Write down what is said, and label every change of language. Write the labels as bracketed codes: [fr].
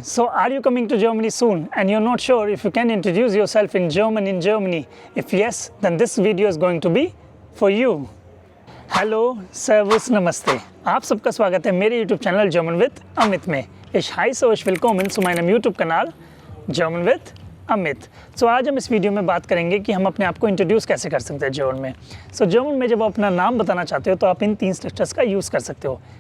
[en] So are you coming to Germany soon and you're not sure if you can introduce yourself in German in Germany? If yes, then this video is going to be for you. [hi] Hello, सर्वुस, नमस्ते। आप सबका स्वागत है मेरे YouTube channel German with Amit में। [de] Ich heiße euch willkommen zu meinem YouTube Kanal जर्मन विद अमित। [hi] सो आज हम इस वीडियो में बात करेंगे कि हम अपने आप को इंट्रोड्यूस कैसे कर सकते हैं जर्मन में। सो जर्मन में जब आप अपना नाम बताना चाहते हो तो आप इन तीन स्ट्रक्चर्स का यूज़ कर सकते हो।